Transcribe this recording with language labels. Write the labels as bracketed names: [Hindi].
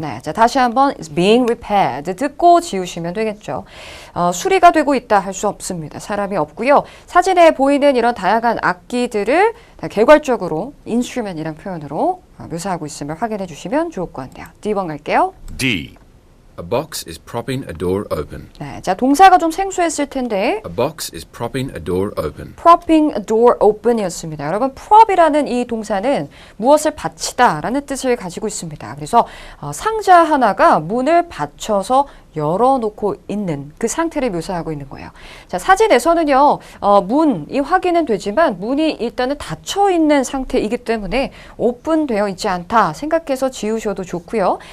[Korean] 네, 자 다시 한번 [English] is being repaired [Korean] 듣고 지우시면 되겠죠. 수리가 되고 있다 할 수 없습니다. 사람이 없고요. 사진에 보이는 이런 다양한 악기들을 다 개괄적으로 instrument이라는 표현으로 묘사하고 있음을 확인해 주시면 좋을 것 같네요. D번 갈게요. [English] D. A box is propping a door open. [Korean] 네, 자 동사가 좀 생소했을 텐데 [English] A box is propping a door open. propping a door open [Korean] 이었습니다. 여러분, prop이라는 이 동사는 무엇을 받치다라는 뜻을 가지고 있습니다. 그래서 상자 하나가 문을 받쳐서 열어놓고 있는 그 상태를 묘사하고 있는 거예요. 자, 사진에서는요, 문이 확인은 되지만 문이 일단은 닫혀 있는 상태이기 때문에 오픈되어 있지 않다 생각해서 지우셔도 좋고요.